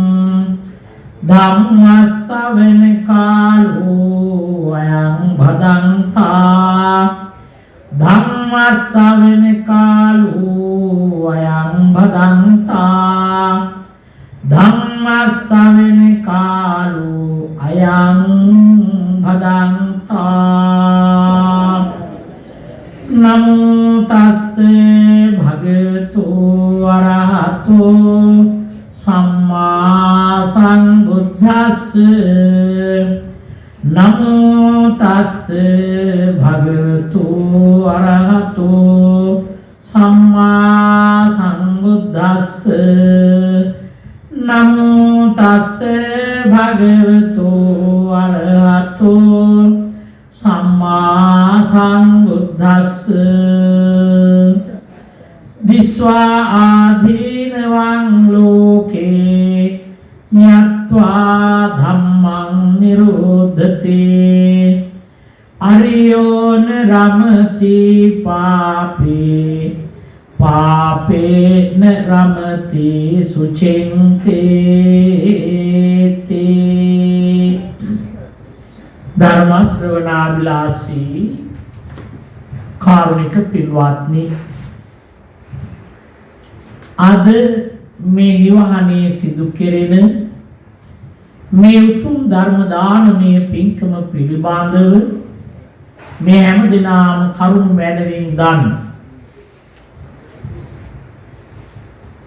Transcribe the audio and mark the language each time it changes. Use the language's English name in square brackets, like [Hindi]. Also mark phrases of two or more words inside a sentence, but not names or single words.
[Pali] धम्मश्रवण कालो अयं भदन्ता धम्मश्रवण कालो अयं भदन्ता धम्मश्रवण कालो अयं भदन्ता नमो तस्से भगवतो अरहतो सम्मा सम्बुद्धस्से नमो तस्से भगवतो अरहतो सम्मा सम्बुद्धस्से नमो तस्से भगवतो अरहतो सम्मा सम्बुद्धस्से विश्वा आधीनवं लोके ज्ञात्वा धम्मं निरोधते अरियोन रमति पापे पापे न रमति सुचिन्ते [Sinhala] ධර්ම ශ්‍රවණාභිලාෂී කාරුණික පින්වත්නි අද මේ නිවහනේ සිදු කෙරෙන මේ උතුම් ධර්ම දානමය පින්කම පිළිබඳව මේ හැම දිනම කරුණ මැනවින් ගන්න.